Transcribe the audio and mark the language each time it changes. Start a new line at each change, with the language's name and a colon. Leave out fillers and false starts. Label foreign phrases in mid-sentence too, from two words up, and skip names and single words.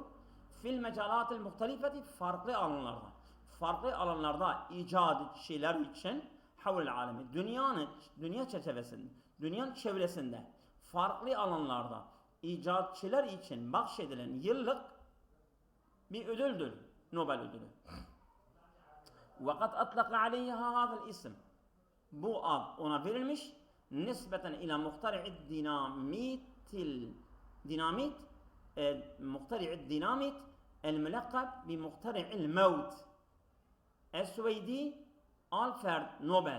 Arabic: في المجالات المختلفة
Turkish: farklı alanlarda. Farklı alanlarda icatçılar için
Arabic: حول العالم.
Turkish: Dünya çerçevesinde, dünyanın çevresinde farklı alanlarda icatçılar için bahşedilen yıllık bir ödüldür. Nobel ödülü.
Arabic: وَقَدْ أَطْلَقَ عَلَيْهَا هَذَا الْاِسْمِ.
Turkish: Bu ad ona verilmiş.
Arabic: نسبة إلى مخترع الديناميت الملقب بمخترع الموت. Es-Süveydi Alfred Nobel.